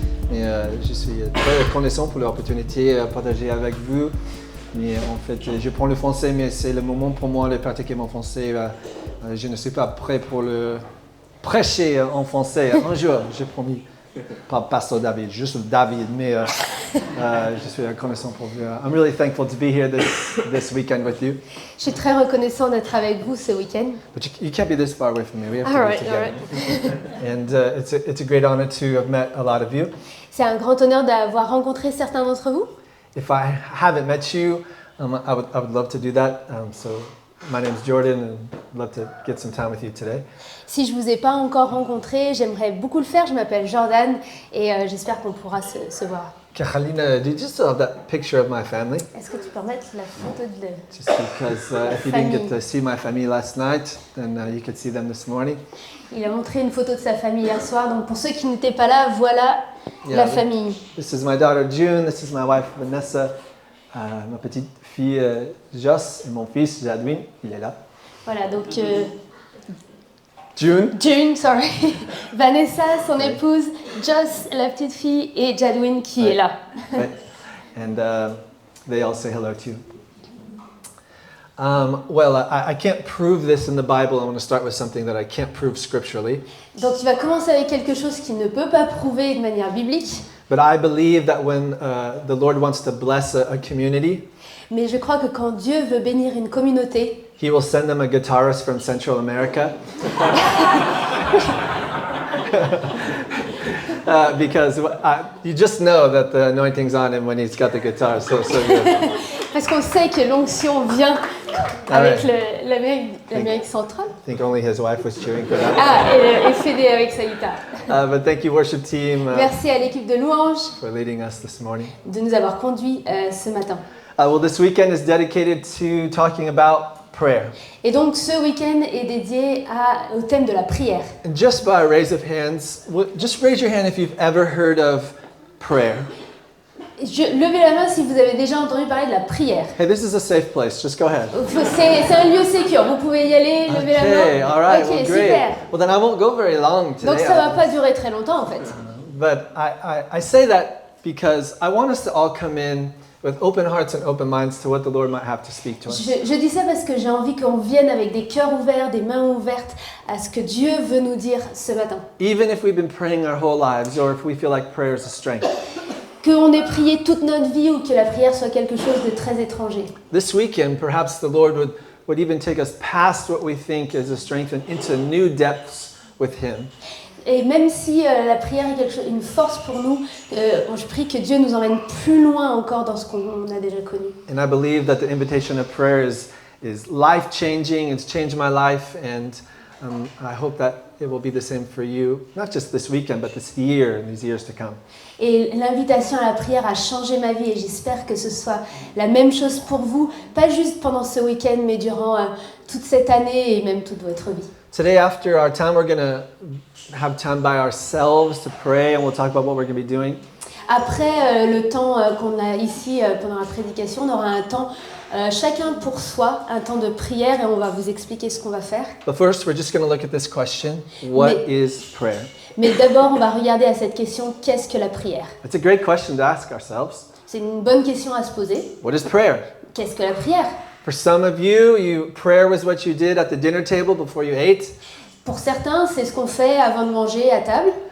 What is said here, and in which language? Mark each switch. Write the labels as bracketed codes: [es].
[fr] Je suis très reconnaissant pour l'opportunité de partager avec vous. Mais en fait, je prends le français, mais c'est le moment pour moi de pratiquer mon français. Je ne suis pas prêt pour le prêcher en français. Un jour, j'ai promis. Pas Pasteur David, juste David, mais je suis reconnaissant pour vous. [en] I'm really thankful to be here this weekend with you. [fr] Je suis très reconnaissant d'être avec vous ce week-end. [en] But you can't be this far away from me. We have to be together. And it's a great honor to have met a lot of you. [fr] C'est un grand honneur d'avoir rencontré certains d'entre vous. [en] If I haven't met you, I would love to do that. So my name is Jordan, and I'd love to get some time with you today. [fr] Si je vous ai pas encore rencontré, j'aimerais beaucoup le faire. Je m'appelle Jordan et j'espère qu'on pourra se voir. [en] Carolina, did you still have that picture of my family? [fr] Est-ce que tu peux mettre la photo de [en] Just because if you didn't get to see my family last night, then you could see them this morning. [fr] Il a montré une photo de sa famille hier soir. Donc pour ceux qui n'étaient pas là, voilà la famille. [en] This is my daughter June. This is my wife Vanessa. [fr] Ma petite fille Joss et mon fils Jadwin. Il est là. Voilà, donc June, [en] sorry. [fr] Vanessa, son épouse, Joss, la petite fille, et Jadwin qui est là. [en] Right. And they all say hello to you. I can't prove this in the Bible. I want to start with something that I can't prove scripturally. [fr] Donc tu vas commencer avec quelque chose qui ne peut pas prouver de manière biblique. [en] But I believe that when the Lord wants to bless a community, [fr] mais je crois que quand Dieu veut bénir une communauté, [en] He will send them a guitarist from Central America. Because you just know that the anointing's on him when he's got the guitar. So good. [fr] Parce qu'on sait que l'onction vient avec l'Amérique centrale. [en] I think only his wife was cheering for that. [fr] Et Fédé avec sa guitare. [en] But thank you, worship team, [fr] merci à l'équipe de louange [en] for leading us this morning. [fr] de nous avoir conduits ce matin. [en] This weekend is dedicated to talking about prayer. [fr] Et donc ce week-end est dédié au thème de la prière. [en] And just by a raise of hands, just raise your hand if you've ever heard of prayer. [fr] Levez la main si vous avez déjà entendu parler de la prière. [en] Hey, this is a safe place. Just go ahead. [fr] C'est un lieu sécur. Vous pouvez y aller, lever la main. [en] Okay, all right. [fr] Ok, [en] Well, great. [fr] super. [en] Well, then I won't go very long today. [fr] Donc ça va pas durer très longtemps en fait. [en] But I say that because I want us to all come in with open hearts and open minds to what the Lord might have to speak to us. [fr] Je dis ça parce que j'ai envie qu'on vienne avec des cœurs ouverts, des mains ouvertes à ce que Dieu veut nous dire ce matin. [en] Even if we've been praying our whole lives, or if we feel like prayer is a strength. [fr] Qu'on ait prié toute notre vie ou que la prière soit quelque chose de très étranger. [en] This weekend, perhaps the Lord would even take us past what we think is a strength and into new depths with Him. [fr] Et même si la prière est une force pour nous, je prie que Dieu nous emmène plus loin encore dans ce qu'on a déjà connu. [en] And I believe that the invitation of prayer is life-changing. It's changed my life, and I hope that it will be the same for you, not just this weekend, but this year and these years to come. [fr] Et l'invitation à la prière a changé ma vie et j'espère que ce soit la même chose pour vous, pas juste pendant ce week-end, mais durant toute cette année et même toute votre vie. [en] Today, after our time, we're going to have time by ourselves to pray, and we'll talk about what we're going to be doing. [fr] Après le temps qu'on a ici pendant la prédication, on aura un temps chacun pour soi, un temps de prière et on va vous expliquer ce qu'on va faire. [en] But first, we're just going to look at this question: what is prayer? [fr] Mais d'abord, on va regarder à cette question, qu'est-ce que la prière? [en] It's a great question to ask ourselves. [fr] C'est une bonne question à se poser. [en] What is prayer? [fr] Qu'est-ce que la prière? [en] For some of you, prayer was what you did at the dinner table before you ate. [fr] Pour certains, c'est ce qu'on fait avant de manger à table.